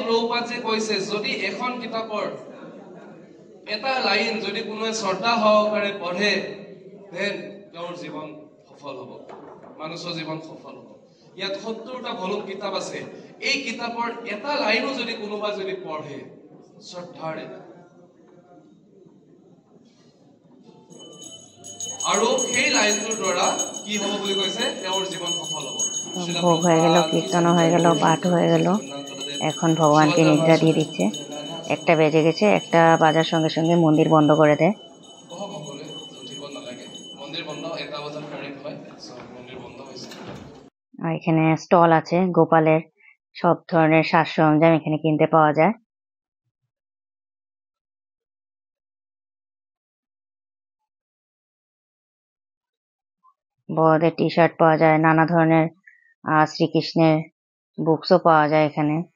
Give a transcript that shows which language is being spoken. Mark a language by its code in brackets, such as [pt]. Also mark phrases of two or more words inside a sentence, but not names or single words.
[as] প্ৰভুপাদজীয়ে কৈছে যদি এখন কিতাপৰ এটা লাইন যদি কোনোৱে শ্ৰদ্ধা সহকাৰে পঢ়ে দেন তেওঁৰ জীৱন সফল হ'ব মানুহৰ জীৱন সফল হ'ব ইয়াত 70টা ভলিউম কিতাপ আছে এই কিতাপৰ এটা লাইনো যদি কোনোবা যদি পঢ়ে শ্ৰদ্ধাৰে আৰু সেই লাইনটোৰ দ্বাৰা কি হ'ব বুলি কৈছে তেওঁৰ জীৱন সফল হ'ব [bn] ভোগ হয়ে গেল কীর্তন হয়ে গেল পাঠ হয়ে গেল এখন ভগবানকে নিদ্রা দিয়ে দিচ্ছে একটা বেজে গেছে একটা বাজার সঙ্গে সঙ্গে মন্দির বন্ধ করে দেয় [as] মন্দিৰ বন্ধ 1টা বজাত কাৰেক্ট হয় মন্দিৰ বন্ধ হৈছে [bn] আর এখানে স্টল আছে গোপালের সব ধরনের সাজ সরঞ্জাম এখানে কিনতে পাওয়া যায় বড়দের টি শার্ট পাওয়া যায় নানা ধরনের শ্রীকৃষ্ণের বুকসও পাওয়া যায় এখানে